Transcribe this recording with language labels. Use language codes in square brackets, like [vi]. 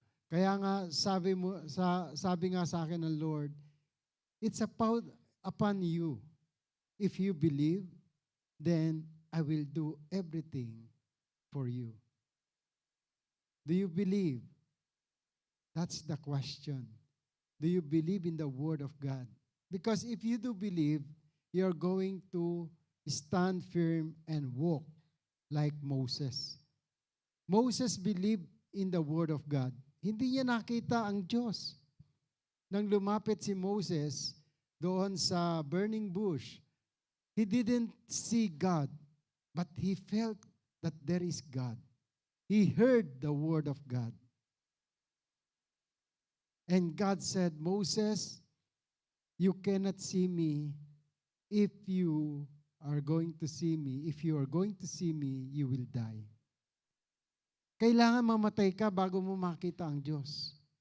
[tl] Kaya nga sabi nga sa akin ng Lord, [en] it's upon you. If you believe, then I will do everything for you. Do you believe? That's the question. Do you believe in the Word of God? Because if you do believe, you're going to stand firm and walk like Moses. Moses believed in the Word of God. [tl] Hindi niya nakita ang Diyos. Nang lumapit si Moses doon sa burning bush, [en] he didn't see God, but he felt that there is God. He heard the Word of God. And God said, Moses, you cannot see me if you are going to see me. If you are going to see me, you will die. [tl] Kailangan mamatay ka bago mo makita ang Diyos.